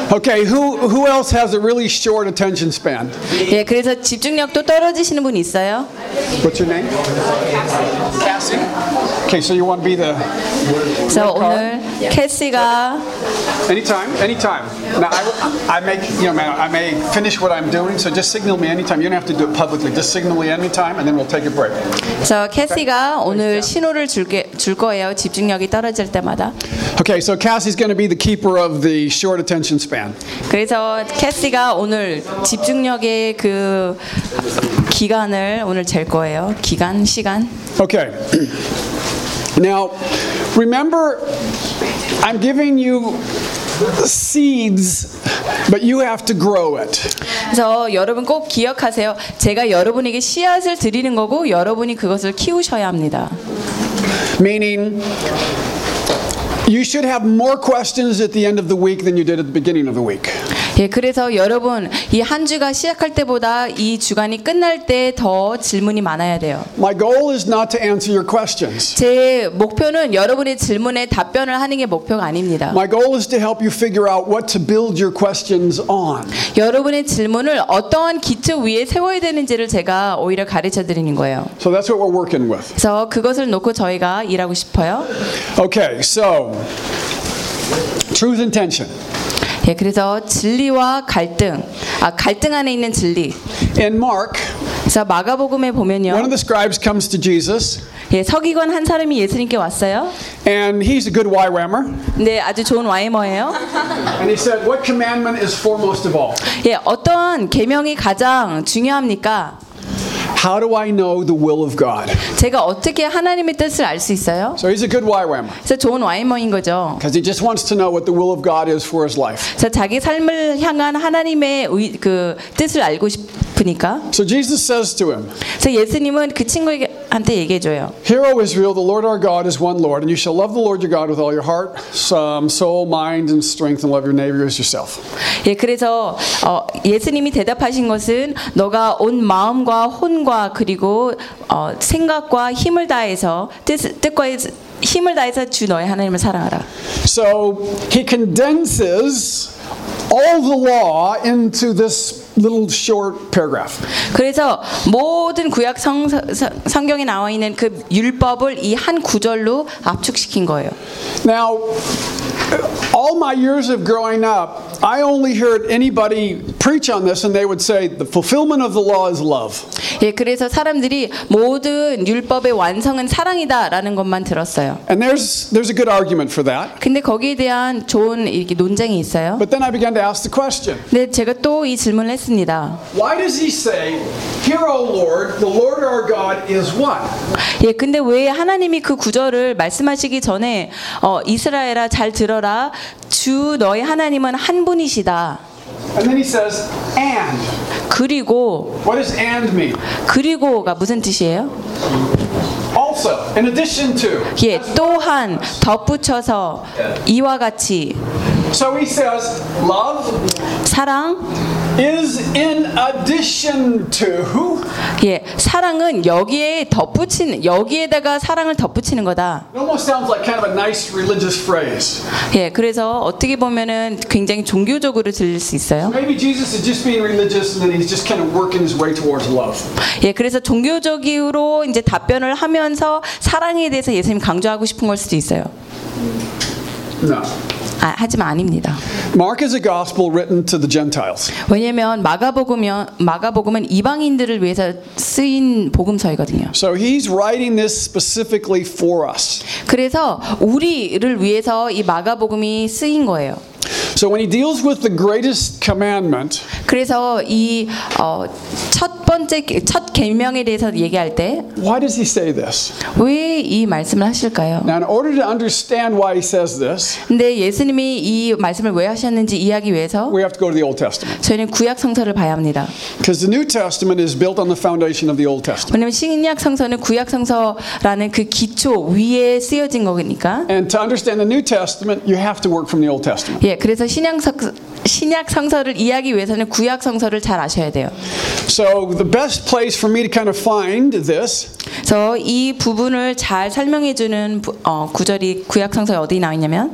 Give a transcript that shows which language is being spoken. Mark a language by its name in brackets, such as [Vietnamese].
[English] Okay, who else has a really short attention span? [Korean] 예, 그래서 집중력도 떨어지시는 분 있어요? [English] What's your name? Cassie. Okay, so you want to be the [Korean] So 오늘 캐시가 [English] Anytime. Now I may finish what I'm doing, so just signal me anytime. You don't have to do it publicly. Just signal me anytime and then we'll take a break. [Korean] So 캐시가 okay. 오늘 신호를 줄 거예요. 집중력이 떨어질 때마다. [English] Okay, so Cassie's going to be the keeper of the short attention span. [Korean] 그래서 캐시가 오늘 집중력의 그 기간을 오늘 잴 거예요. 기간 시간. [English] Okay. Now, remember, I'm giving you seeds, but you have to grow it. [Korean] 그래서 여러분 꼭 기억하세요. 제가 여러분에게 씨앗을 드리는 거고 여러분이 그것을 키우셔야 합니다. [English] Meaning, you should have more questions at the end of the week than you did at the beginning of the week. [Korean] 예, 그래서 여러분 이 한 주가 시작할 때보다 이 주간이 끝날 때 더 질문이 많아야 돼요. [English] My goal is not to answer your questions. [Korean] 제 목표는 여러분의 질문에 답변을 하는 게 목표가 아닙니다. [English] My goal is to help you figure out what to build your questions on. [Korean] 여러분의 질문을 어떠한 기초 위에 세워야 되는지를 제가 오히려 가르쳐 드리는 거예요. [English] So that's what we're working with. [Korean] 그래서 그것을 놓고 저희가 일하고 싶어요. [English] Okay, so truth and tension. [Korean] 예, 그래서 진리와 갈등, 아 갈등 안에 있는 진리. [English] In Mark, [Korean] 자 마가복음에 보면요. [English] One of the scribes comes to Jesus. [Korean] 예, 서기관 한 사람이 예수님께 왔어요. [English] And he's a good Y-rammer. [Korean] 네, 아주 좋은 와이머예요. [English] And he said, "What commandment is foremost of all?" [Korean] 예, 어떤 계명이 가장 중요합니까? [English] How do I know the will of God? [Korean] 제가 어떻게 하나님의 뜻을 알 수 있어요? [English] So he's a good Y-whammer. [Korean] 그래서 좋은 와이머인 거죠. [English] Because he just wants to know what the will of God is for his life. [Korean] 그래서 자기 삶을 향한 하나님의 그 뜻을 알고 싶으니까. [English] So Jesus says to him. [Korean] 그래서 예수님은 그 친구에게 한테 얘기해 줘요. [English] Hear, O Israel, the Lord our God is one Lord, and you shall love the Lord your God with all your heart, soul, mind, and strength, and love your neighbor as yourself. [Korean] 예, 그래서 예수님이 대답하신 것은 너가 온 마음과 혼과 그리고 생각과 힘을 다해서 뜻과 힘을 다해서 주 너의 하나님을 사랑하라. [English] So he condenses all the law into this little short paragraph. [Korean] 그래서 모든 구약 성경에 나와 있는 그 율법을 이 한 구절로 압축시킨 거예요. [English] Now, all my years of growing up, I only heard anybody preach on this, and they would say the fulfillment of the law is love. [Korean] 예, 그래서 사람들이 모든 율법의 완성은 사랑이다라는 것만 들었어요. [English] And there's a good argument for that. [Korean] 근데 거기에 대한 좋은 이렇게 논쟁이 있어요. [English] But then I began to ask the question. [Korean] 네, 제가 또 이 질문을 했습니다. [English] Why does he say, "Hear, O Lord, the Lord our God is one"? [Korean] 예, 근데 왜 하나님이 그 구절을 말씀하시기 전에 이스라엘아 잘 들어라, 주 너의 하나님은 한 분이시다. [English] And then he says, "And." [Korean] 그리고. [English] What does "and" mean? [Korean] 그리고가 무슨 뜻이에요? [English] Also, in addition to. [Korean] 예, 또한 덧붙여서 이와 같이. [English] So he says, "Love." [Korean] 사랑. [English] Is in addition to. [Korean] 예, 사랑은 여기에 덧붙인 여기에다가 사랑을 덧붙이는 거다. [English] It almost sounds like kind of a nice religious phrase. [Korean] 예, 그래서 어떻게 보면은 굉장히 종교적으로 들릴 수 있어요. [English] Maybe Jesus is just being religious, and then he's just kind of working his way towards love. [Korean] 예, 그래서 종교적으로 이제 답변을 하면서 사랑에 대해서 예수님 강조하고 싶은 걸 수도 있어요. [English] No. [Korean] 아, 하지만 아닙니다. [English] Mark is a gospel written to the Gentiles. [Korean] 왜냐면 마가복음은 이방인들을 위해서 쓰인 복음서이거든요. [English] So he's writing this specifically for us. [Korean] 그래서 우리를 위해서 이 마가복음이 쓰인 거예요. [English] So when he deals with the greatest commandment, [Korean] 그래서 이 첫 번째 첫 계명에 대해서 얘기할 때, [English] why does he say this? [Korean] 왜 이 말씀을 하실까요? [English] Now in order to understand why he says this, [Korean] 근데 예수님이 이 말씀을 왜 하셨는지 이해하기 위해서, [English] we have to go to the Old Testament. [Korean] 저희는 구약 성서를 봐야 합니다. [English] Because the New Testament is built on the foundation of the Old Testament. [Korean] 왜냐하면 신약 성서는 구약 성서라는 그 기초 위에 쓰여진 거니까. [English] And to understand the New Testament, you have to work from the Old Testament. [Korean] 예, 그래서 신약 성서를 이해하기 위해서는 구약 성서를 잘 아셔야 돼요. [English] So the best place for me to kind of find this. [Korean] 저 이 부분을 잘 설명해 주는 구절이 구약 성서에 어디 나와 있냐면